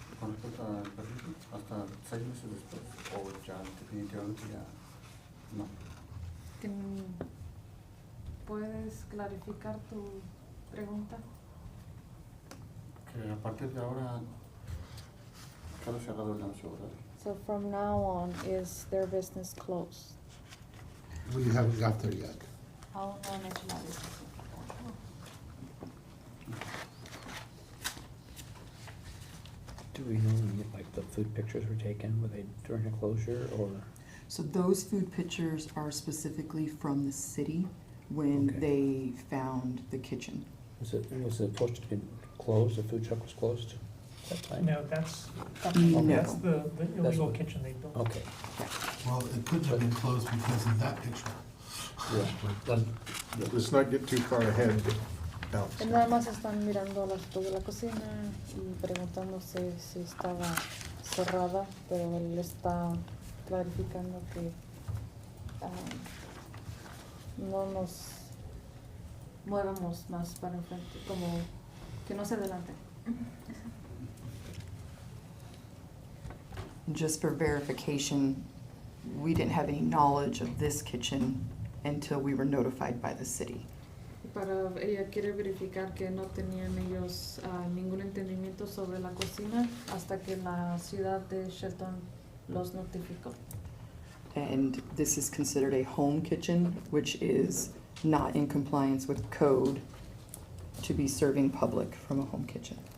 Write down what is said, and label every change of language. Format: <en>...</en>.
<es>Con respecto al permiso, hasta 6 meses después, o ya definitivamente ya no. ¿Puedes clarificar tu pregunta? Que a partir de ahora queda cerrado el negocio, ¿verdad?</es> <en>So from now on, is their business closed? We haven't got there yet.</en> <es>Aún no han hecho la decisión.</es> <en>Do we know when, like, the food pictures were taken, were they during a closure, or? So those food pictures are specifically from the city when Okay. they found the kitchen. Was it supposed to be closed, the food truck was closed at that time? No, that's No. the illegal what- kitchen they built. Okay, Well, it couldn't have been closed because of that picture. yeah, Let's not get too far ahead.</en> <es>Nada más están mirando las fotos de la cocina y preguntándose si estaba cerrada, pero él está clarificando que no nos movamos más para enfrente, como que no se adelante.</es> <en>Just for verification, we didn't have any knowledge of this kitchen until we were notified by the city.</en> <es>Ella quiere verificar que no tenían ellos ningún entendimiento sobre la cocina hasta que la ciudad de Shelton los notificó.</es> <en>And this is considered a home kitchen, which is not in compliance with code to be serving public from a home kitchen.</en>